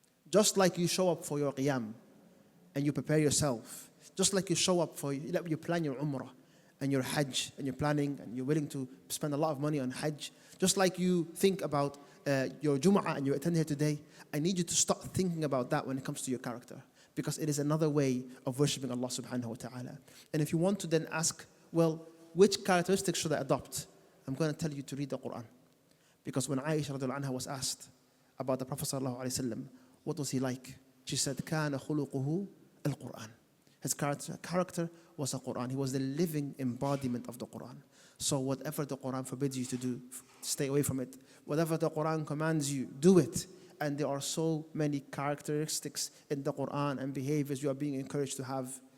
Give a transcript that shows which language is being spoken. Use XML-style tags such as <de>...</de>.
<en>Just like you show up for your qiyam and you prepare yourself, just like you show up for, you plan your umrah and your hajj and you're planning and you're willing to spend a lot of money on hajj, just like you think about your Jummah and you attend here today, I need you to start thinking about that when it comes to your character, because it is another way of worshipping Allah subhanahu wa ta'ala. And if you want to then ask, well, which characteristics should I adopt? I'm going to tell you to read the Quran. Because when Aisha radiallahu anha was asked about the Prophet sallallahu alaihi wasallam, what was he like? She said,</en> <ar>كَانَ خُلُقُهُ الْقُرْآنِ.</ar> <en>His character was the Quran. He was the living embodiment of the Quran. So whatever the Quran forbids you to do, stay away from it. Whatever the Quran commands you, do it. And there are so many characteristics in the Quran and behaviors you are being encouraged to have.</en>